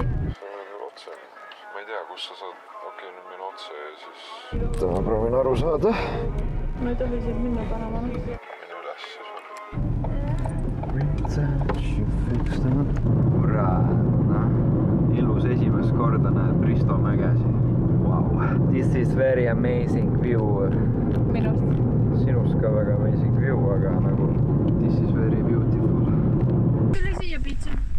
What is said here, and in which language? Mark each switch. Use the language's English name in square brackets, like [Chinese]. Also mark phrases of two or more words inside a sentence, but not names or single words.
[Estonian] Meil otse. Ma ei tea, kus sa saad. Okei, nüüd meil otse ja siis... Ma proovin aru saada. Ma ei tohi siin minna panema. Minu üles siis. Ura, ilus esimest korda näeb Risto mägesi. [English] Wow. This is very amazing view. [Estonian] Minust. Sinust ka väga [English] amazing view, [Estonian] aga nagu [English] this is very beautiful. [Estonian] Tule siia pitsa.